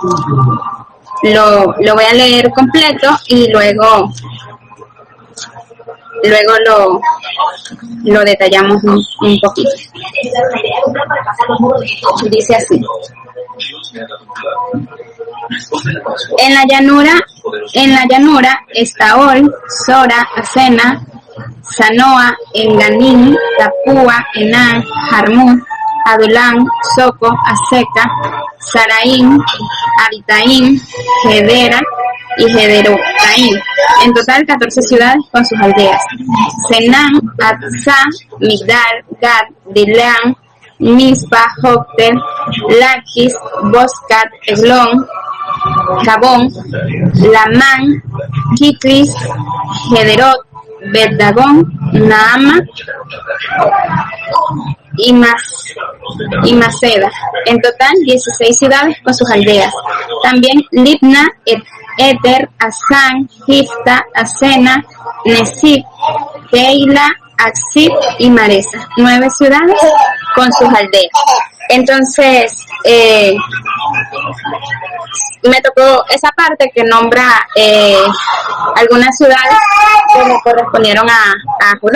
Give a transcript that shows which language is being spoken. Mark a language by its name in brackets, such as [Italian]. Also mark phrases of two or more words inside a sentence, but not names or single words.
[Spanish] Lo voy a leer completo y luego lo detallamos un poquito. Dice así: en la llanura Estaol, Sora, Asena, Sanoa, Enganim, Tapúa, Enan, Jarmut, Adulam, Soco, Aseca, Saraim, Aritaim, Gedera y Gederotaim. En total 14 ciudades con sus aldeas. Senán, Atzá, Migdal, Gad, Dileán, Mispa, Joktel, Laquis, Boscat, Eglón, Gabón, Lamán, Kitlis, Gederot, Bet-Dagón, Naama, y Maceda. En total, 16 ciudades con sus aldeas. También Libna, Eter, Asán, Gifta, Asena, Nesib, Keila, Axib y Maresa. 9 ciudades con sus aldeas. Entonces, me tocó esa parte que nombra algunas ciudades que le correspondieron a Judá.